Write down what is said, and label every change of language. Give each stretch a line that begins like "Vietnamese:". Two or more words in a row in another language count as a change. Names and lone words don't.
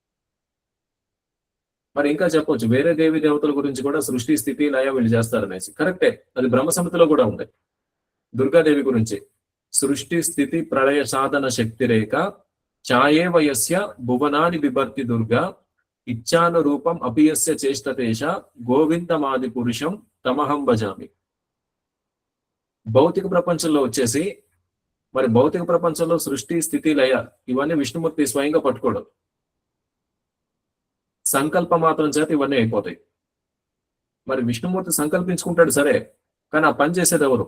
Telugu: మరి ఇంకా చెప్పొచ్చు వేరే దేవి దేవతల గురించి కూడా సృష్టి స్థితి లయ వీళ్ళు చేస్తారనేసి. కరెక్టే, అది బ్రహ్మ సమితిలో కూడా ఉంది. దుర్గాదేవి గురించి
Sanskrit: సృష్టి స్థితి ప్రళయ సాధన శక్తి రేఖ ఛాయే వయస్య భువనాని బిభర్తి దుర్గా ఇచ్చానురూపం అపియస్య చేష్టతేష గోవిందమాది పురుషం తమహం భజామి.
Telugu: భౌతిక ప్రపంచంలో వచ్చేసి మరి భౌతిక ప్రపంచంలో సృష్టి, స్థితి, లయ ఇవన్నీ విష్ణుమూర్తి స్వయంగా పట్టుకోడు. సంకల్ప మాత్రం చేత ఇవన్నీ అయిపోతాయి. మరి విష్ణుమూర్తి సంకల్పించుకుంటాడు సరే, కానీ ఆ పని చేసేది ఎవరు?